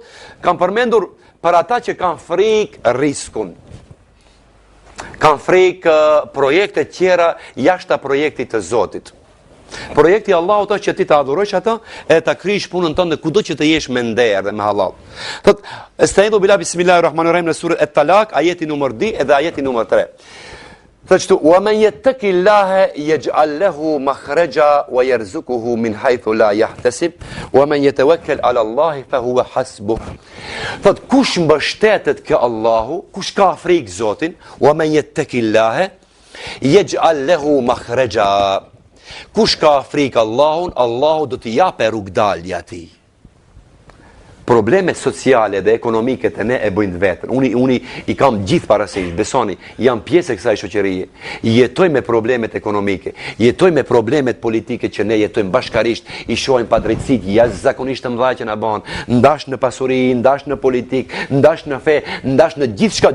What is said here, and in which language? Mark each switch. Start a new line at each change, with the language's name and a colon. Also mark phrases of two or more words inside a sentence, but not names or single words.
Albanian: Kam përmendur për ata që kanë frikë riskun. Kanë frikë projekte tjera jashtë projektit të Zotit. Projekti Allahut është që ti ta adhurojsh atë e ta krijish punën tënde kudo që të jesh me nder dhe me halal. Thot
Arabic: أستعيذ بالله بسم الله الرحمن الرحيم
Albanian: në surën At-Talaq, ajeti numër 2 edhe ajeti numër 3.
Arabic: Thot ومن يتق الله يجعل له مخرجا ويرزقه من حيث لا يحتسب ومن يتوكل على الله فهو حسبه.
Albanian: Thot kush mbështetet ke Allahu, kush ka frikë Zotin,
Arabic: ومن يتق الله يجعل له مخرجا.
Albanian: Kush ka frikë Allahun, Allahu do t'i japë rrugdalje atij. Probleme sociale dhe ekonomike të ne e bëjnë vetën. Unë i kam gjithë parasysh, besoni, jam pjesë e kësaj shoqërie. Jetoj me problemet ekonomike, jetoj me problemet politike që ne jetojmë bashkarisht, i shohim padrejtësitë jashtëzakonisht të mëdha që na bën, ndash në pasuri, ndash në politik, ndash në fe, ndash në gjithçka.